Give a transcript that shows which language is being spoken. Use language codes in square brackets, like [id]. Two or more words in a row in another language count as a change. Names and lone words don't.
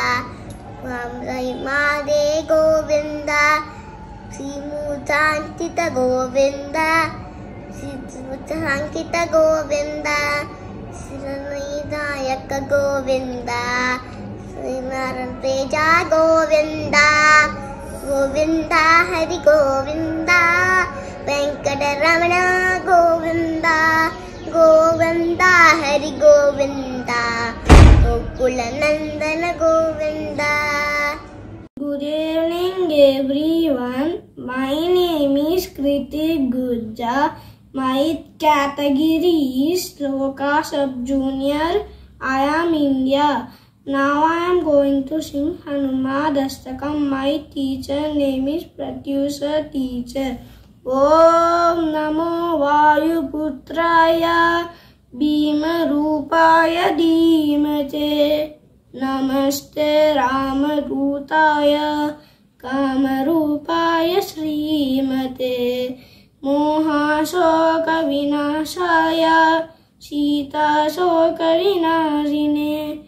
[sa] మాదే గోవింద, శ్రీమూర్తాంకిత గోవింద, శ్రీమూర్తాంకిత గోవింద, శ్రీనాయక గోవింద, శ్రీనారాయణ తేజ గోవింద, गोविंदा हरि गोविंदा वेंकटरमण गोविंदा गोविंदा हरि गोविंदा गोकुल नंदन गोविंदा. [en] Good evening everyone. My name is Kritik Gurja. My category is Shloka Sub-Junior. I am India. Now I am going to sing Hanumad Astakam. My teacher name is Pratyusha teacher. [sa] ॐ नमो वायुपुत्राय भीम रूपाय धीमते. नमस्ते रामदूताय कामरूपाय श्रीमते मोहशोक विनाशाय सीता शोक विनाशिने